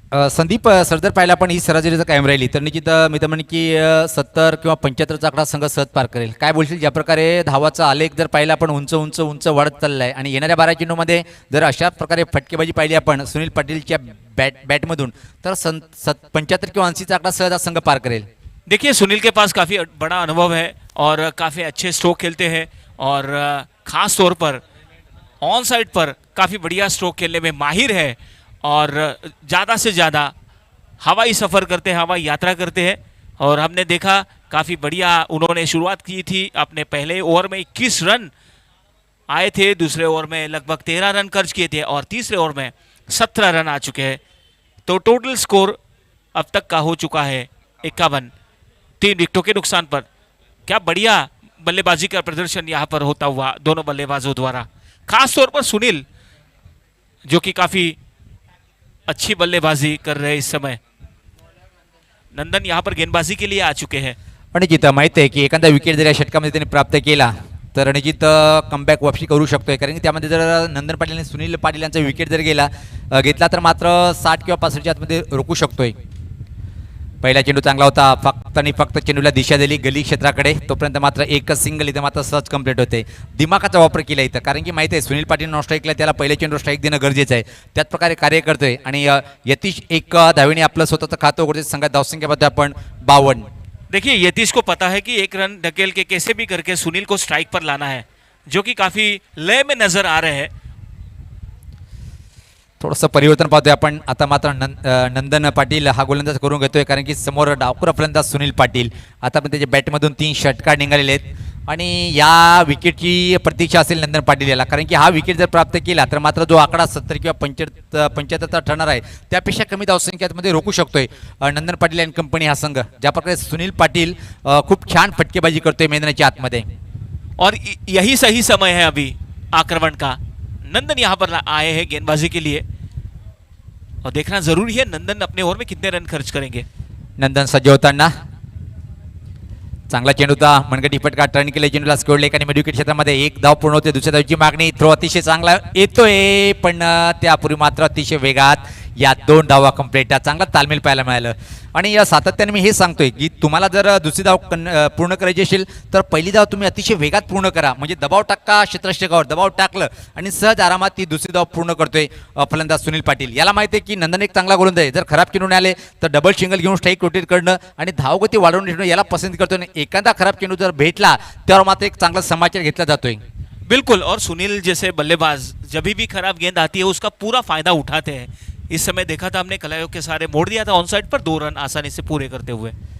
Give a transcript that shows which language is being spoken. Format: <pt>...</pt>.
<mr>Sandeep sir जर पाहिलं आपण ही सरासरी जर कायम राहिली तर निश्चित मी तर म्हणेन की 70 किंवा 75चा आकडा संघ सहज पार करेल. काय बोलशील ज्या प्रकारे धावाचा आलेख जर पाहिला आपण उंच उंच उंच वाढत चाललाय आणि येणाऱ्या 12 चेंडूमध्ये जर अशा प्रकारे फटकेबाजी पाहिली आपण सुनील पाटीलच्या बॅटमधून तर 75 किंवा 80चा आकडा सहज संघ पार करेल.</mr> <hi>देखिए सुनील के पास काफ़ी बड़ा अनुभव है और काफ़ी अच्छे स्ट्रोक खेलते हैं और ख़ास तौर पर ऑन साइड पर काफ़ी बढ़िया स्ट्रोक खेलने में माहिर है और ज़्यादा से ज़्यादा हवाई सफ़र करते हैं, हवाई यात्रा करते हैं. और हमने देखा काफ़ी बढ़िया उन्होंने शुरुआत की थी. अपने पहले ओवर में 21 रन आए थे, दूसरे ओवर में लगभग 13 रन खर्च किए थे और तीसरे ओवर में 17 रन आ चुके हैं. तो टोटल स्कोर अब तक का हो चुका है 51, 3 विकेटों के नुकसान पर. क्या बढ़िया बल्लेबाजी का प्रदर्शन यहाँ पर होता हुआ दोनों बल्लेबाजों द्वारा. खास तौर पर सुनील जो कि काफी अच्छी बल्लेबाजी कर रहे हैं इस समय। नंदन यहाँ पर गेंदबाजी के लिए आ चुके हैं।</hi> <mr>रणजित माहिती आहे की एखादा विकेट जर या षटकामध्ये त्यांनी प्राप्त केला तर रणजित कमबॅक वापसी करू शकतोय, कारण की त्यामध्ये जर नंदन पाटील आणि सुनील पाटील यांचा विकेट जर घेतला तर मात्र 60 किंवा 65च्या आतमध्ये रोखू शकतोय. पहिला चेंडू चांगला होता, फक्त आणि फक्त चेंडूला दिशा दिली गली क्षेत्राकडे, तोपर्यंत मात्र एकच सिंगल इथं मात्र सहज कंप्लीट होते. दिमागाचा वापर केला इथं, कारण की माहिती आहे सुनील पाटील नॉन स्ट्राईकला त्याला पहिल्या चेंडू स्ट्राईक देणं गरजेचं आहे. त्याच प्रकारे कार्य करतोय आणि यतीश एक धावेने आपलं स्वतःचं खातं उघडते. संघात धावसंख्येमध्ये आपण 52.</mr> <hi>देखिए यतीश को पता है कि एक रन ढकेल के कैसे भी करके सुनील को स्ट्राइक पर लाना है, जो कि काफी लय में नजर आ रहे हैं.</hi> <mr>थोडंसं परिवर्तन पाहतोय आपण. आता मात्र नंदन पाटील हा गोलंदाज करून घेतोय, कारण की समोर डावखुरा फलंदाज सुनील पाटील. आता पण त्याच्या बॅटमधून 3 षटकार निघालेले आहेत आणि या विकेटची प्रतीक्षा असेल नंदन पाटील याला, कारण की हा विकेट जर प्राप्त केला तर मात्र जो आकडा 70 किंवा 75 ठरणार आहे त्यापेक्षा कमी धावसंख्येमध्ये रोखू शकतोय नंदन पाटील अँड कंपनी हा संघ. ज्या प्रकारे सुनील पाटील खूप छान फटकेबाजी करतोय मैदानाच्या आतमध्ये.</mr> <hi>और यही सही समय है अभी आक्रमण का. नंदन यहाँ पर आए हैं गेंदबाजी के लिए और देखना जरूरी है नंदन अपने ओवर में कितने रन खर्च करेंगे.</hi> <mr>नंदन सज्ज होताना चांगला चेंडू होता, मनगटी फटका टर्न केले, चेंडूला स्कोरले आणि मिडविकेट क्षेत्रामध्ये एक धाव पूर्ण होते. दुसऱ्या धावची मागणी, थ्रो अतिशय चांगला येतोय पण त्यापूर्वी मात्र अतिशय वेगात या 2 धावा कंप्लीट. चांगला तालमेल पाहायला मिळालं आणि या सातत्याने मी हे सांगतोय की तुम्हाला जर दुसरी धाव पूर्ण करायची असेल तर पहिली धाव तुम्ही अतिशय वेगात पूर्ण करा, म्हणजे दबाव टाका क्षेत्ररक्षकावर, दबाव टाकलं आणि सहज आरामात ती दुसरी धाव पूर्ण करतोय फलंदाज सुनील पाटील. याला माहिती आहे की नंदन एक चांगला गोलंदाज आहे, जर खराब चेंडू आले तर डबल सिंगल घेऊन स्ट्राईक रोटेट करणं आणि धावगती वाढवून ठेवणं याला पसंत करतोय. आणि एखादा खराब चेंडू जर भेटला त्यावर मात्र एक चांगला समाचार घेतला जातोय.</mr> <hi>बिल्कुल, और सुनील जैसे बल्लेबाज जब भी खराब गेंद आती है उसका पूरा फायदा उठाते हैं. इस समय देखा था हमने कलायोग के सारे मोड़ दिया था ऑन साइड पर, 2 रन आसानी से पूरे करते हुए.</hi>